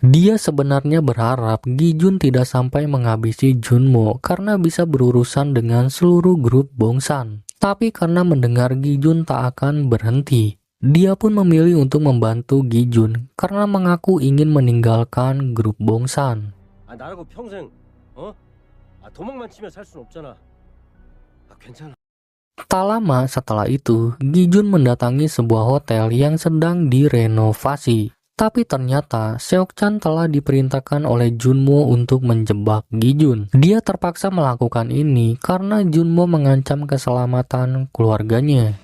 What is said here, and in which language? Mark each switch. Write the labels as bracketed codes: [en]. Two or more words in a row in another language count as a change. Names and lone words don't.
[id] Dia sebenarnya berharap Gi-jun tidak sampai menghabisi Junmo karena bisa berurusan dengan seluruh grup Bongsan. Tapi karena mendengar Gi-jun tak akan berhenti, dia pun memilih untuk membantu Gi-jun karena mengaku ingin meninggalkan grup Bongsan. [ko] 나라고 평생 도망만 치며 살 순 없잖아. 괜찮아. [id] Tak lama setelah itu, Gi-jun mendatangi sebuah hotel yang sedang direnovasi. Tapi ternyata Seok-chan telah diperintahkan oleh Junmo untuk menjebak Gi-jun. Dia terpaksa melakukan ini karena Junmo mengancam keselamatan keluarganya.